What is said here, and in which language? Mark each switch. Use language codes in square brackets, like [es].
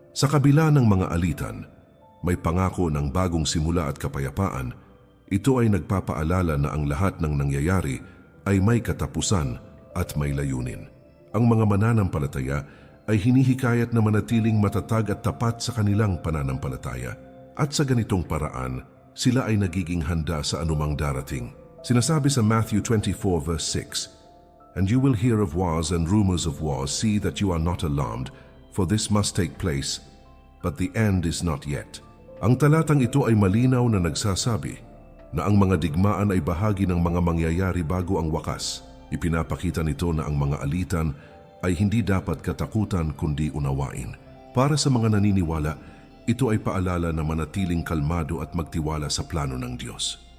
[tl] Sa kabila ng mga alitan, may pangako ng bagong simula at kapayapaan. Ito ay nagpapaalala na ang lahat ng nangyayari ay may katapusan at may layunin. Ang mga mananampalataya ay hinihikayat na manatiling matatag at tapat sa kanilang pananampalataya. At sa ganitong paraan, sila ay nagiging handa sa anumang darating. Sinasabi sa [en] Matthew 24 verse 6, And you will hear of wars and rumors of wars. See that you are not alarmed, for this must take place, but the end is not yet. [tl] Ang talatang ito ay malinaw na nagsasabi na ang mga digmaan ay bahagi ng mga mangyayari bago ang wakas. Ipinapakita nito na ang mga alitan ay hindi dapat katakutan kundi unawain. Para sa mga naniniwala, ito ay paalala na manatiling kalmado at magtiwala sa plano ng Diyos.